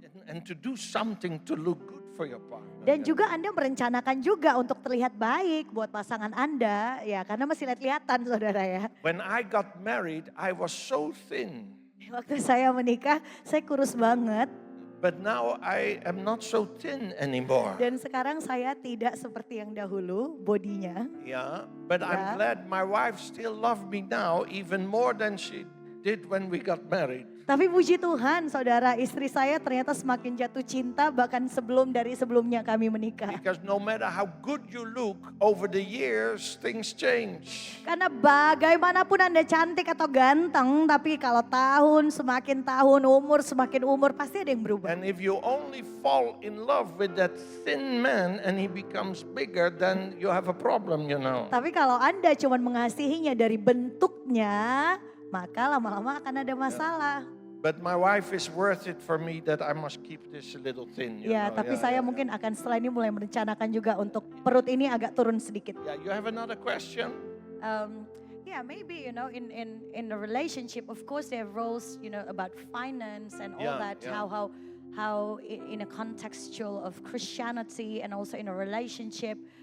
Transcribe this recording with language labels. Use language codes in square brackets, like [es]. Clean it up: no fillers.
[en] And to do something to look good for your partner. [id] Dan juga Anda merencanakan juga untuk terlihat baik buat pasangan Anda ya, karena masih lihat-lihatan saudara ya. [en] When I got married, I was so thin. [id] Waktu saya menikah, saya kurus banget. [en] But now I am not so thin anymore. [id] Dan sekarang saya tidak seperti yang dahulu bodinya. [en] Yeah, but I'm glad my wife still love me now even more than she did when we got married. [id] Tapi puji Tuhan saudara, istri saya ternyata semakin jatuh cinta bahkan sebelumnya kami menikah. [en] Because no matter how good you look, over the years things change. [id] Karena bagaimanapun Anda cantik atau ganteng, tapi kalau semakin tahun, semakin umur pasti ada yang berubah. [en] And if you only fall in love with that thin man and he becomes bigger, then you have a problem, you know. [id] Tapi kalau Anda cuma mengasihinya dari bentuknya, maka lama-lama akan ada masalah. [en] But my wife is worth it for me that I must keep this a little thin. You Ya, know? [id] tapi saya mungkin akan setelah ini mulai merencanakan juga untuk perut ini agak turun sedikit. [en] Yeah, you have another question? Yeah, maybe in a relationship, of course there are roles about finance and all Yeah, that. yeah. How in a contextual of Christianity and also in a relationship.